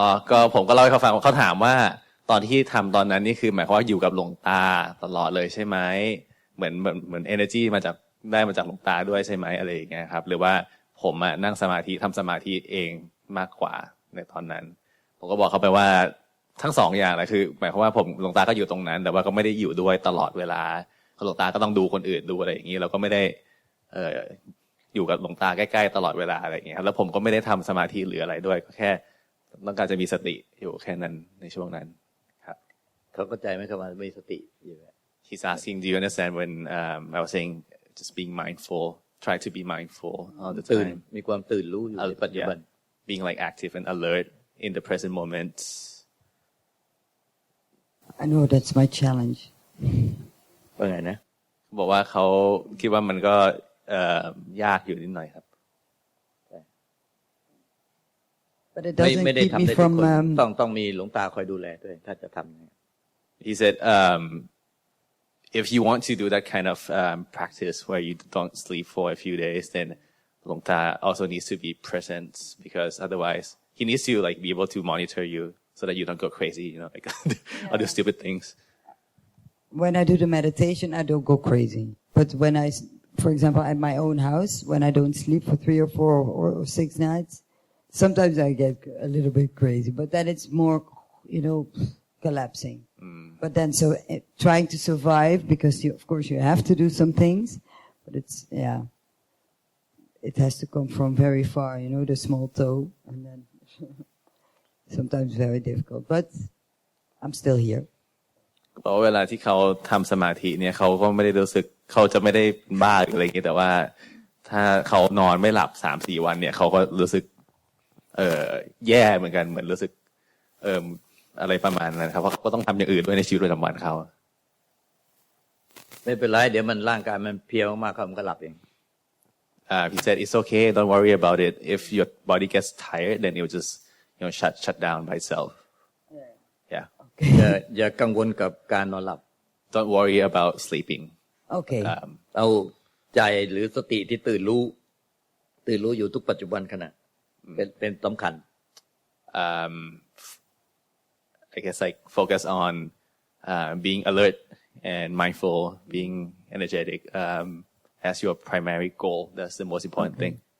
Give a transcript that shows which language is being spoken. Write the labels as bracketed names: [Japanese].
[Thai] ก็ผมก็เล่าให้เขาฟังว่าเขาถามว่าตอนที่ทำตอนนั้นนี่คือหมายความว่าอยู่กับหลวงตาตลอดเลยใช่ไหมเหมือน energy มาจากหลวงตาด้วยใช่ไหมอะไรอย่างเงี้ยครับหรือว่าผมนั่งสมาธิทำสมาธิเองมากกว่าในตอนนั้นผมก็บอกเขาไปว่าทั้ง2 อย่างแหละคือหมายความว่าหลวงตาก็อยู่ตรงนั้นแต่ว่าก็ไม่ได้อยู่ด้วยตลอดเวลาหลวงตาก็ต้องดูคนอื่นดูอะไรอย่างนี้เราก็ไม่ได้ อยู่กับหลวงตาใกล้ๆตลอดเวลาอะไรอย่างเงี้ยแล้วผมก็ไม่ได้ทำสมาธิหรืออะไรด้วยก็แค่ต้องการจะมีสติอยู่แค่นั้นในช่วงนั้นครับ เขาเข้าใจไหมครับว่ามีสติอยู่ [English] He's asking, do you understand when I was saying just being mindful, try to be mindful all the [Thai] ตื่น [English] time. [Thai] มีความตื่นรู้อยู่ในปัจจุบัน [English] Being like active and alert in the present moment. I know that's my challenge. [Thai] ว่าไงนะ บอกว่าเขาคิดว่ามันก็ยากอยู่นิดหน่อยครับ [English] But it doesn't [Thai] ไม่ได้ [English] keep [Thai] ทำ [English] me [Thai] ได้ทุก [English] from [Thai] คนต้องมีหลวงตาคอยดูแลด้วยถ้าจะทำ [English] He said, if you want to do that kind of practice where you don't sleep for a few days, then Hluang Ta also needs to be present because otherwise he needs to like be able to monitor you so that you don't go crazy, you know, like all the stupid things. When I do the meditation, I don't go crazy. But when for example, at my own house, when I don't sleep for 3 or 4 or 6 nights, sometimes I get a little bit crazy. But then it's more, you know, collapsing. But then trying to survive because of course you have to do some things, but it has to come from very far, you know, the small toe, and then sometimes very difficult. But I'm still here. [Thai] เพราะเวลาที่เขาทำสมาธิเนี่ยเขาก็ไม่ได้รู้สึกเขาจะไม่ได้บ้าหรืออะไรอย่างนี้แต่ว่าถ้าเขานอนไม่หลับ 3-4 วันเนี่ยเขาก็รู้สึกแย่เหมือนกันเหมือนรู้สึกอะไรประมาณนั้นครับเพราะเขาก็ต้องทำอย่างอื่นด้วยในชีวิตประจำวันเขา ไม่เป็นไรเดี๋ยวมันร่างกายมันเพลียมากๆเขามันก็หลับเอง [English] He said it's okay don't worry about it if your body gets tired then it will just shut down by itself yeah [Thai] อย่ากังวลกับการนอนหลับ [English] don't worry about sleeping Okay [Thai] เอาใจหรือสติที่ตื่นรู้อยู่ทุกปัจจุบันขณะเป็นสำคัญ [English] I guess like focus on being alert and mindful, being energetic as your primary goal. That's the most important thing.